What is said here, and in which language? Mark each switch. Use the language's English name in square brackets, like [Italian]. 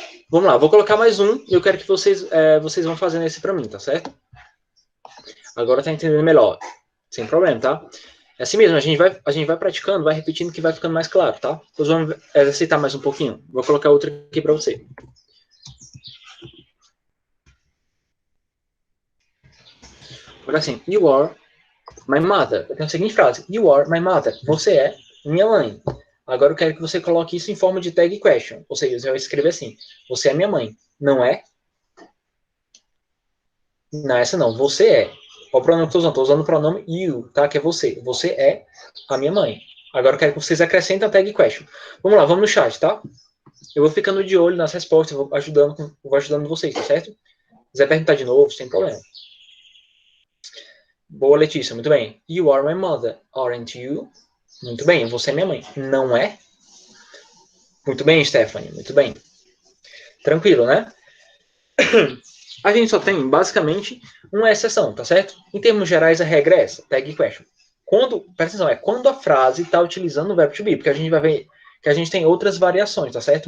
[Portuguese] Vamos lá, vou colocar mais um e eu quero que vocês vão fazendo esse para mim, tá certo? Agora tá entendendo melhor. Sem problema, tá? É assim mesmo, a gente vai praticando, vai repetindo que vai ficando mais claro, tá? Depois vamos exercitar mais um pouquinho. Vou colocar outra aqui para você. [English] Agora assim, you are my mother. [Portuguese] Eu tenho a seguinte frase, [English] you are my mother. [Portuguese] Você é minha mãe. Agora eu quero que você coloque isso em forma de tag question. Ou seja, você vai escrever assim, você é minha mãe. Não é? Não, essa não. Você é. Qual o pronome que eu estou usando? Estou usando o pronome you, tá? Que é você. Você é a minha mãe. Agora eu quero que vocês acrescentem a tag question. Vamos lá, vamos no chat, tá? Eu vou ficando de olho nas respostas, vou ajudando vocês, tá certo? Se quiser perguntar de novo, sem problema. Boa, Letícia, muito bem. [English] You are my mother, aren't you? [Portuguese] Muito bem, você é minha mãe. Não é? Muito bem, Stephanie, muito bem. Tranquilo, né? A gente só tem, basicamente, uma exceção, tá certo? Em termos gerais, a regra é essa, tag question. Presta atenção, quando a frase está utilizando o verbo to be, porque a gente vai ver que a gente tem outras variações, tá certo?